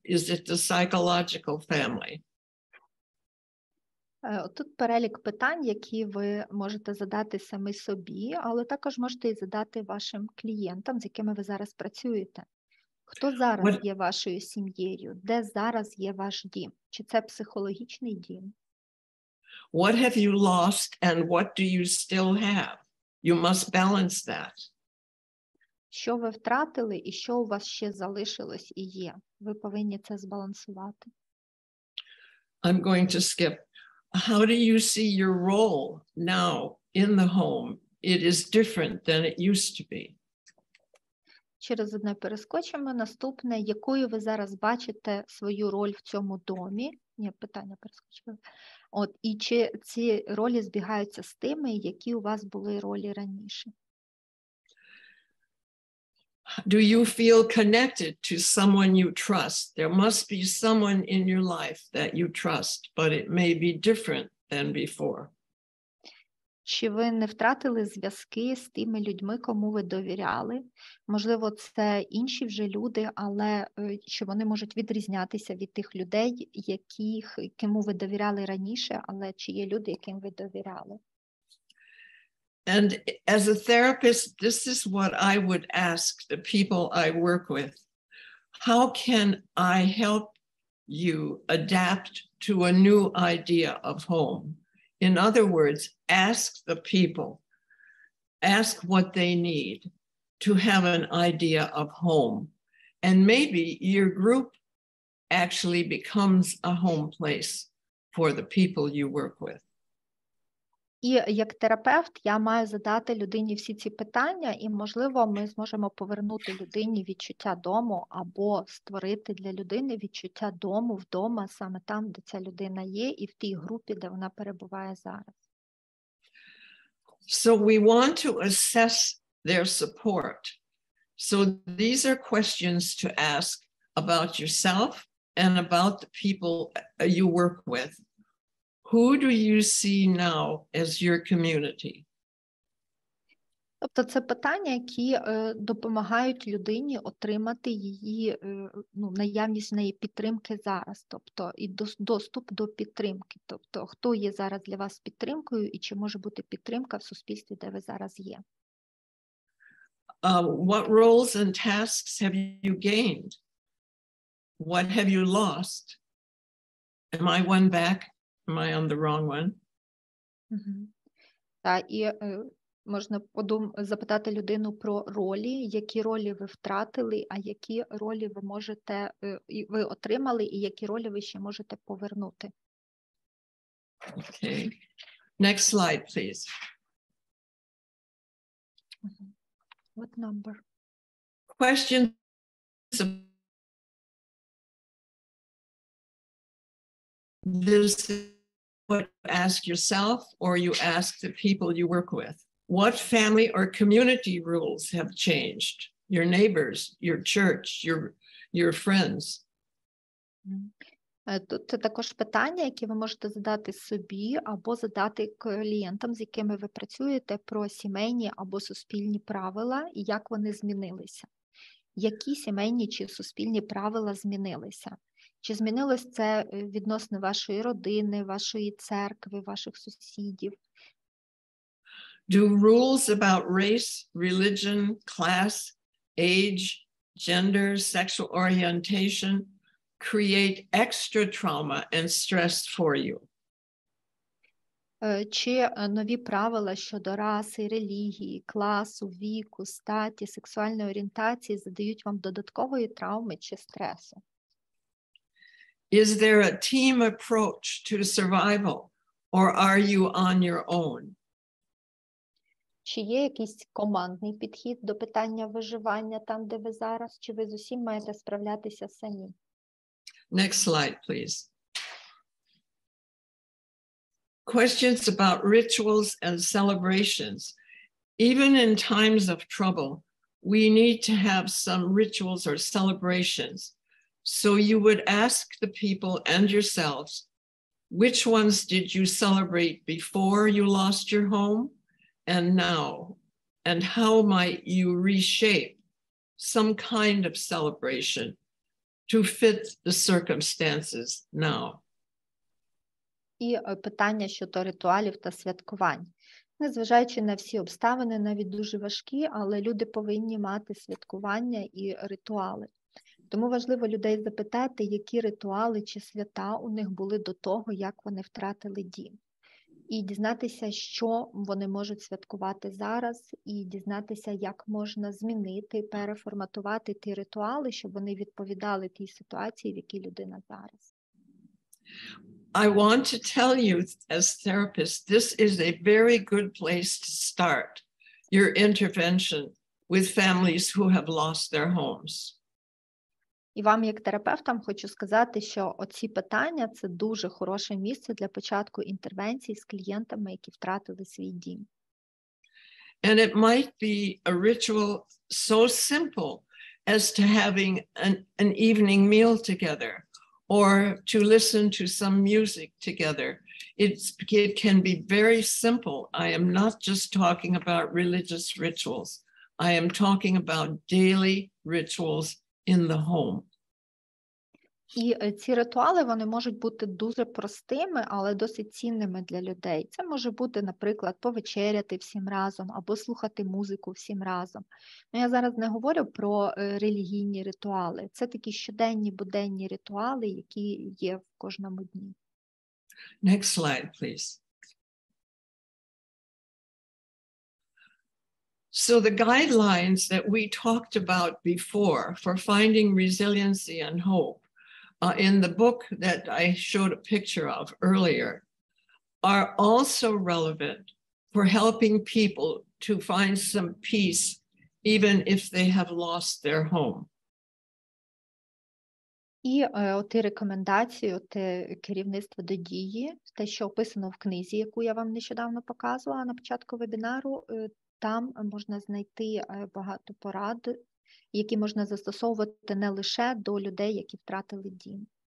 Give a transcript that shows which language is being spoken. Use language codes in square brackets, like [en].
[en] Is it the psychological family? [uk] Тут перелік питань, які ви можете задати самі собі, але також можете і задати вашим клієнтам, з якими ви зараз працюєте. Хто зараз є вашою сім'єю? Де зараз є ваш дім? Чи це психологічний дім? [en] What have you lost and what do you still have? You must balance that. [uk] Що ви втратили і що у вас ще залишилось і є? Ви повинні це збалансувати. [en] I'm going to skip. How do you see your role now in the home? It is different than it used to be. [uk] Через одне перескочимо. Наступне, якою ви зараз бачите свою роль в цьому домі? Ні, питання перескочили. І чи ці ролі збігаються з тими, які у вас були ролі раніше? [en] Do you feel connected to someone you trust? There must be someone in your life that you trust, but it may be different than before. [uk] Чи ви не втратили зв'язки з тими людьми, кому ви довіряли? Можливо, це інші вже люди, але що вони можуть відрізнятися від тих людей, кому ви довіряли раніше, але чи є люди, яким ви довіряли? [en] And as a therapist, this is what I would ask the people I work with. How can I help you adapt to a new idea of home? In other words, ask the people, ask what they need to have an idea of home. And maybe your group actually becomes a home place for the people you work with. [uk] І як терапевт я маю задати людині всі ці питання, і, можливо, ми зможемо повернути людині відчуття дому або створити для людини відчуття дому вдома, саме там, де ця людина є, і в тій групі, де вона перебуває зараз. [en] So we want to assess their support. So these are questions to ask about yourself and about the people you work with. Who do you see now as your community? [uk] Тобто це питання, які допомагають людині отримати її, наявність в неї підтримки зараз, тобто і доступ до підтримки. Тобто хто є зараз для вас підтримкою і чи може бути підтримка в суспільстві, де ви зараз є. [en] What roles and tasks have you gained? What have you lost? Am I one back? Am I on the wrong one? [uk] Так, і можна запитати людину про ролі, які ролі ви втратили, а які ролі ви отримали, і які ролі ви ще можете повернути. [en] Okay. Next slide, please. What number? Questions. This is what you ask yourself or you ask the people you work with. What family or community rules have changed? Your neighbors, your church, your friends. [uk] Тут також питання, які ви можете задати собі або задати клієнтам, з якими ви працюєте, про сімейні або суспільні правила і як вони змінилися. Які сімейні чи суспільні правила змінилися? Чи змінилось це відносно вашої родини, вашої церкви, ваших сусідів? [en] Do rules about race, religion, class, age, gender, sexual orientation create extra trauma and stress for you? [uk] Чи нові правила щодо раси, релігії, класу, віку, статі, сексуальної орієнтації задають вам додаткової травми чи стресу? [en] Is there a team approach to survival, or are you on your own? [uk] Чи є якийсь командний підхід до питання виживання там, де ви зараз, чи ви з усім маєте справлятися самі? [en] Next slide, please. Questions about rituals and celebrations. Even in times of trouble, we need to have some rituals or celebrations. So you would ask the people and yourselves, Which ones did you celebrate before you lost your home and now? And how might you reshape some kind of celebration to fit the circumstances now? [uk] І питання щодо ритуалів та святкувань. Незважаючи на всі обставини, навіть дуже важкі, але люди повинні мати святкування і ритуали. Тому важливо людей запитати, які ритуали чи свята у них були до того, як вони втратили дім. І дізнатися, що вони можуть святкувати зараз, і дізнатися, як можна змінити, переформатувати ті ритуали, щоб вони відповідали тій ситуації, в якій людина зараз. [en] I want to tell you as therapists, this is a very good place to start your intervention with families who have lost their homes. [uk] І вам, як терапевтам, хочу сказати, що оці питання – це дуже хороше місце для початку інтервенції з клієнтами, які втратили свій дім. [en] And it might be a ritual so simple as to having an evening meal together or to listen to some music together. It can be very simple. I am not just talking about religious rituals. I am talking about daily rituals in the home. [uk] І ці ритуали, вони можуть бути дуже простими, але досить цінними для людей. Це може бути, наприклад, повечеряти всім разом або слухати музику всім разом. Я зараз не говорю про релігійні ритуали. Це такі щоденні, буденні ритуали, які є в кожному дні. [en] Next slide, please. So the guidelines that we talked about before for finding resiliency and hope in the book that I showed a picture of earlier are also relevant for helping people to find some peace even if they have lost their home. [uk] І оті рекомендації, те керівництво до дії, те, що описано в книзі, яку я вам нещодавно показувала на початку вебінару, там можна знайти багато порад, які можна застосовувати не лише до людей, які втратили дім.